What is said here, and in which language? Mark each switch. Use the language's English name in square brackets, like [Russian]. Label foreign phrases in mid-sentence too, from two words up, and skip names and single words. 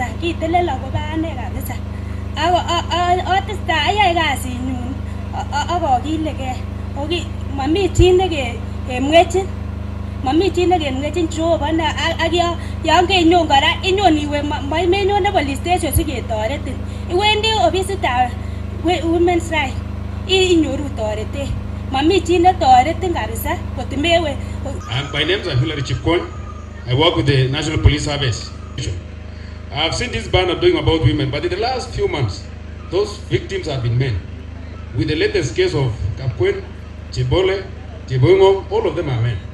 [Kalenjin] Kitelel akobo ane kabisa. Atesta ayai kasinyun akokilegei. Mami chi nekemwechin. Mami chi nekemwechin Jehova ak yon kenyon kora inyon iwe menyon [English] police station [Kalenjin] siketoretin. Iwendi ofisitab [English] women's right [Kalenjin] inyoru toretet. Mami chi netoretin kabisa kotimewe. [English] My name is Hilary Chipkon. I work with the National Police Service. I have seen this banner doing about women, but in the last few months, those victims have been men. With the latest case of Kapkwen, Chibole, Chibongo, all of them are men.